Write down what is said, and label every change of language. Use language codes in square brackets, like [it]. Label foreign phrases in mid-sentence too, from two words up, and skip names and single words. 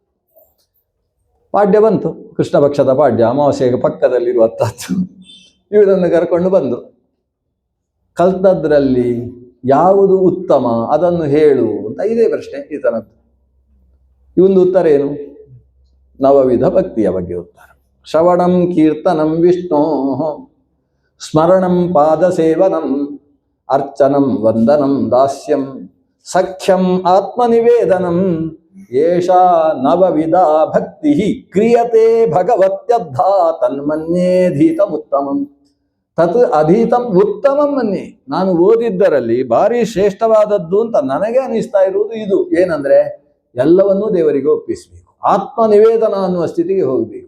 [kn] ಪಾಡ್ಯ ಬಂತು, ಕೃಷ್ಣ ಪಕ್ಷದ ಪಾಡ್ಯ, ಅಮಾವಾಸ್ಯೆಗೆ ಪಕ್ಕದಲ್ಲಿರುವಂಥದ್ದು. ಇವರನ್ನು ಕರ್ಕೊಂಡು ಬಂದು, ಕಲ್ತದ್ರಲ್ಲಿ ಯಾವುದು ಉತ್ತಮ ಅದನ್ನು ಹೇಳು ಅಂತ ಇದೇ ಪ್ರಶ್ನೆ ಈತನದ್ದು. ಇವೊಂದು ಉತ್ತರ ಏನು? ನವವಿಧ ಭಕ್ತಿಯ ಬಗ್ಗೆ ಉತ್ತರ. [sa] ಶ್ರವಣಂ ಕೀರ್ತನಂ ವಿಷ್ಣೋ ಸ್ಮರಣಂ ಪಾದ ಸೇವನಂ ಅರ್ಚನಂ ವಂದನಂ ದಾಸ್ಯಂ ಸಖ್ಯಂ ಆತ್ಮನಿವೇದನಂ ಏಷಾ ನವವಿಧ ಭಕ್ತಿ ಕ್ರಿಯತೆ ಭಗವತ್ಯದ್ಧ ತನ್ಮನ್ಯೇಧೀತಮುತ್ತಮಂ ತತ್ ಅಧೀತಂ ಉತ್ತಮಂ ಮನ್ಯೆ. [kn] ನಾನು ಓದಿದ್ದರಲ್ಲಿ ಭಾರಿ ಶ್ರೇಷ್ಠವಾದದ್ದು ಅಂತ ನನಗೆ ಅನಿಸ್ತಾ ಇರುವುದು ಇದು. ಏನಂದ್ರೆ ಎಲ್ಲವನ್ನೂ ದೇವರಿಗೆ ಒಪ್ಪಿಸಬೇಕು, ಆತ್ಮನಿವೇದನ ಅನ್ನುವ ಸ್ಥಿತಿಗೆ ಹೋಗಬೇಕು.